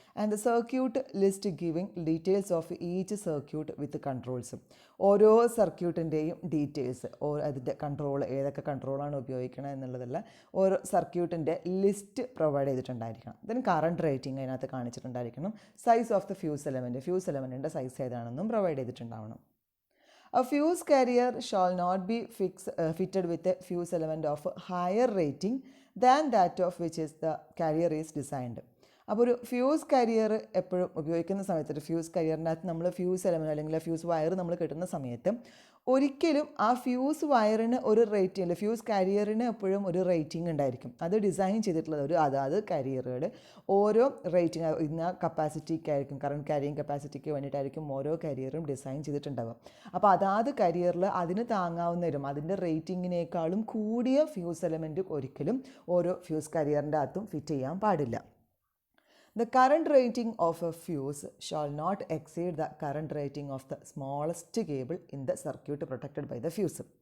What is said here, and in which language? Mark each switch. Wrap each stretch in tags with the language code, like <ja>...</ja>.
<en>and the circuit list giving details of each circuit with controls,</en> <ml>ഓരോ സർക്യൂട്ടിൻ്റെയും details, അതിൻ്റെ control, ഏതൊക്കെ കൺട്രോളാണ് ഉപയോഗിക്കണം എന്നുള്ളതല്ല, ഓരോ സർക്യൂട്ടിൻ്റെ list provide ചെയ്തിട്ടുണ്ടായിരിക്കണം. Then current rating അതിനകത്ത് കാണിച്ചിട്ടുണ്ടായിരിക്കണം. Size of the fuse എലമെൻറ്റിൻ്റെ size ഏതാണെന്നും provide ചെയ്തിട്ടുണ്ടാവണം.</ml> <en>A fuse carrier shall not be fitted with a fuse element of higher rating than that of which is the carrier is designed.</en> <ml>അപ്പോൾ ഒരു fuse career എപ്പോഴും ഉപയോഗിക്കുന്ന സമയത്ത്, ഒരു fuse കരിയറിനകത്ത് നമ്മൾ fuse element അല്ലെങ്കിൽ fuse wire നമ്മൾ കിട്ടുന്ന സമയത്ത് ഒരിക്കലും ആ ഫ്യൂസ് വയറിന് ഒരു റേറ്റിംഗ് അല്ല, ഫ്യൂസ് കരിയറിന് എപ്പോഴും ഒരു റേറ്റിംഗ് ഉണ്ടായിരിക്കും. അത് ഡിസൈൻ ചെയ്തിട്ടുള്ളത് അതാത് കരിയറുകൾ ഓരോ റേറ്റിംഗ് ഇന്ന കപ്പാസിറ്റിക്കായിരിക്കും, കറണ്ട് ക്യാരിയിങ് കപ്പാസിറ്റിക്ക് വേണ്ടിയിട്ടായിരിക്കും ഓരോ കരിയറും ഡിസൈൻ ചെയ്തിട്ടുണ്ടാവുക. അപ്പോൾ അതാത് കരിയറിൽ അതിന് താങ്ങാവുന്നവരും അതിൻ്റെ റേറ്റിങ്ങിനേക്കാളും കൂടിയ ഫ്യൂസ് എലമെൻറ്റ് ഒരിക്കലും ഓരോ ഫ്യൂസ് കരിയറിൻ്റെ അകത്തും ഫിറ്റ് ചെയ്യാൻ പാടില്ല.</ml> <en>The current rating of a fuse shall not exceed the current rating of the smallest cable in the circuit protected by the fuse.</en>